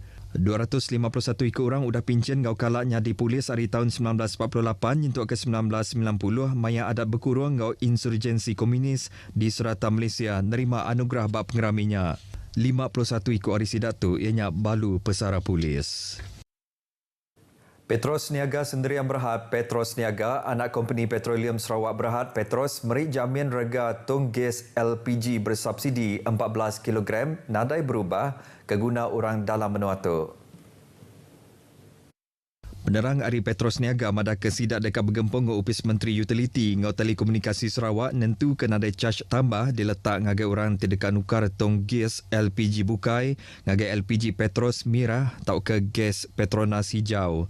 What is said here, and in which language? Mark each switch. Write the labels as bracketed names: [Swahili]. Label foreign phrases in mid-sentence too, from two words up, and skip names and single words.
[Iban] 251 ikut orang udah pincin ngau kalaknya di polis hari tahun 1948 yentuk ke 1990 maya adat berkurung ngau insurgensi komunis di serata Malaysia nerima anugerah bak pengeraminya. 51 ikut hari sidak tu ianya balu pesara polis. Petros Niaga Sendirian Berhad, Petros Niaga, anak company Petroleum Sarawak Berhad, Petros merik jamin rega tong gas LPG bersubsidi 14 kg nadai berubah ke guna orang dalam menua tu. Penerang Ari Petros Niaga madah ke sidak dekat bergempung ngau Opis Menteri Utiliti ngau Telekomunikasi Sarawak nentu ke nadai charge tambah diletak ngagai orang terdekat nukar tong gas LPG bukai ngagai LPG Petros Mirah tau ke gas Petronas hijau.